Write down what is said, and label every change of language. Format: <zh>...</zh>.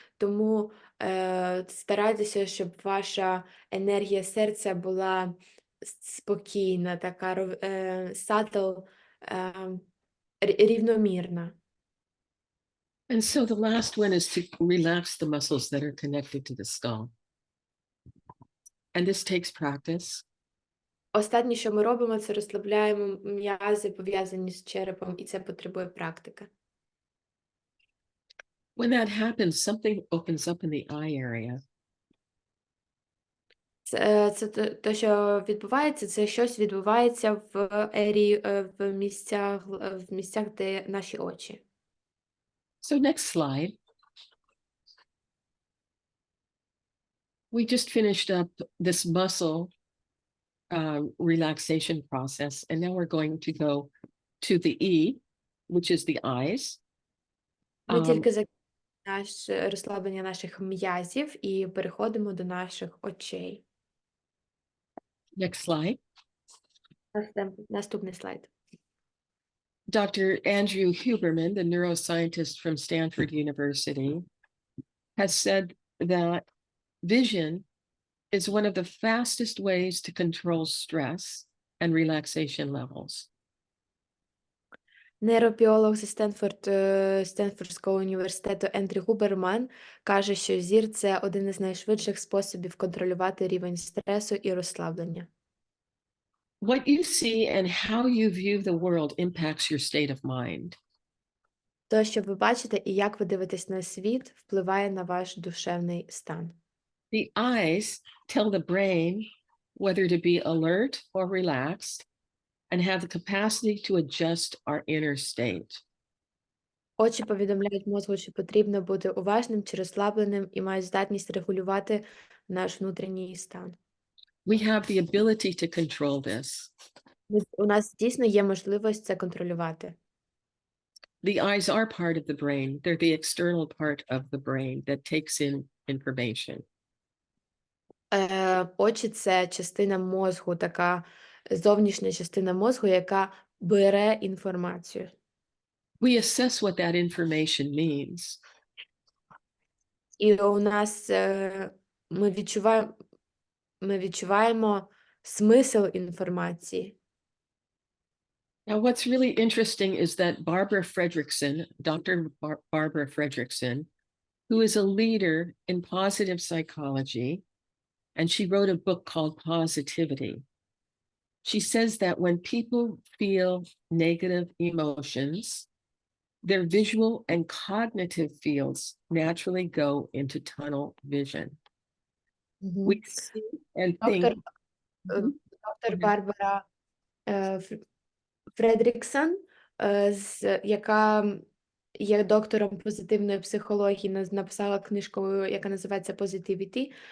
<uk>Тому старайтеся, щоб ваша енергія серця була спокійна, така subtle, рівномірна.</uk> <en>And so the last one is to relax the muscles that are connected to the skull. And this takes practice.</en> <uk>Останнє, що ми робимо, це розслабляємо м'язи, пов'язані з черепом, і це потребує практики.</uk> <en>When that happens, something opens up in the eye area.</en> <uk>Це те, що відбувається, це щось відбувається в місцях, де наші очі.</uk> <en>So next slide. We just finished up this muscle relaxation process, and now we're going to go to the E, which is the eyes.</en> <uk>Ми тільки закінчимо розслаблення наших м'язів і переходимо до наших очей.</uk> <en>Next slide.</en> <uk>Наступний слайд.</uk> <en>Dr. Andrew Huberman, the neuroscientist from Stanford University, has said that vision is one of the fastest ways to control stress and relaxation levels.</en> <uk>Нейробіолог зі Стенфордського університету Ендрю Губерман каже, що зір – це один із найшвидших способів контролювати рівень стресу і розслаблення.</uk> <en>What you see and how you view the world impacts your state of mind.</en> <uk>То, що ви бачите і як ви дивитесь на світ, впливає на ваш душевний стан.</uk> <en>The eyes tell the brain whether to be alert or relaxed and have the capacity to adjust our inner state.</en> <uk>Очі повідомляють мозку, що потрібно бути уважним чи розслабленим і мають здатність регулювати наш внутрішній стан.</uk> <en>We have the ability to control this.</en> <uk>У нас дійсно є можливість це контролювати.</uk> <en>The eyes are part of the brain. They're the external part of the brain that takes in information.</en> <uk>Очі – це частина мозку, така зовнішня частина мозку, яка бере інформацію.</uk> <en>We assess what that information means.</en> <uk>І у нас ми відчуваємо смисл інформації.</uk> <en>Now, what's really interesting is that Barbara Fredrickson, Dr. Barbara Fredrickson, who is a leader in positive psychology, and she wrote a book called Positivity. She says that when people feel negative emotions, their visual and cognitive fields naturally go into tunnel vision. We see and think.</en> <uk>Доктор Барбара Фредріксон, яка є доктором позитивної психології, написала книжку, яка називається Positivity.</uk>